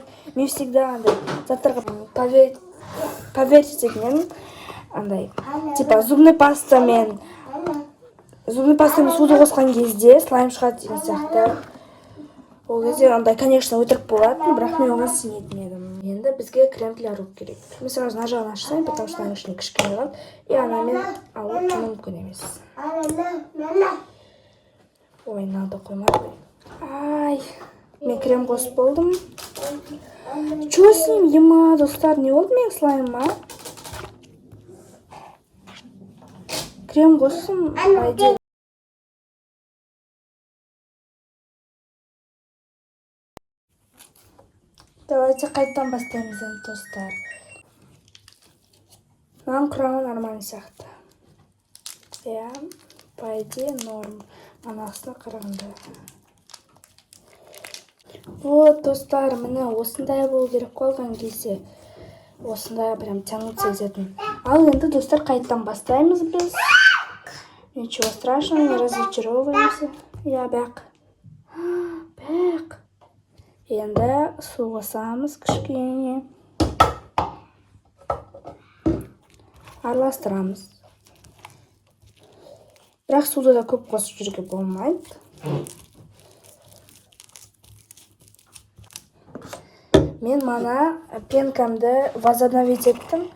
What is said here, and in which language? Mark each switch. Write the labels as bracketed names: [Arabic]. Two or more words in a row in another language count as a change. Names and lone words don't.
[Kazakh] Мен всегда андай заттарға поверить ететін андай [Russian] типа зубный [Kazakh] пастамен суды қосқан кезде слайм шығады деген сияқты. Ол кезде андай, конечно, өтірік болатын, бірақ мен оған сенетін едім. Енді бізге [Russian] крем для рук [Kazakh] керек. Мен сразу мына жағын ашсам, [Russian] потому что [Kazakh] ішіне кішкене қалады. И анамен алып мүмкін емес. Ой, надо қоймады. Ай, мен крем қосып болдым. [Russian] Чё с ним, [Kazakh] ема, достар, не болды менің слаймыма? Крем қостым, айде. Давайте қайттан бастаймыз енді, достар. Маған құрамы нормальный сияқты. [Russian] Я, по идее, норм. [Kazakh] Анасына қарағанда. Вот, достар, міне осындай болу керек қойған кезде. Осындай прям тянуться ететін. Ал енді, достар, қайттан бастаймыз біз. [Russian] Ничего страшного, не разочаровываемся. Я бәк. [Kazakh] Енді су қосамыз кішкене. Араластырамыз. Бірақ суды да көп қосып жүрге болмайды. Мен мана пенкамды возобновить еттім.